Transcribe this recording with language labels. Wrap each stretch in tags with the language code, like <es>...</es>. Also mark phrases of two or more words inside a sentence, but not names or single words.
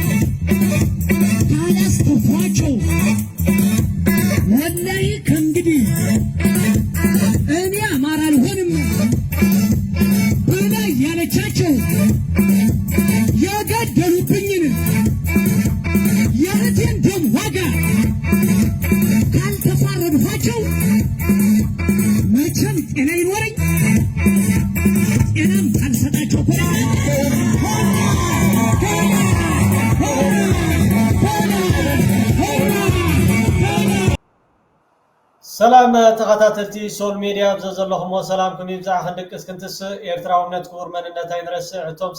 <am>ካላስተፏቸው ወላሂ ከእንግዲህ እኔ አማራ አልሆንም ብላ ያለቻቸው የገደሉብኝን የእህቴን ደም ዋጋ ካልተፋረድኋቸው መቼም ጤና ይኖረኝ ጤናም ካልሰጣቸው</am> <ti>ሰላም ተኸታተልቲ ሶል ሚዲያ ብዘለኹም ሰላም ኩን ይብዛዕ ክንድቅስ ክንትስ ኤርትራውነት ክቡር መንነት ኣይንረስዕ እቶም</ti>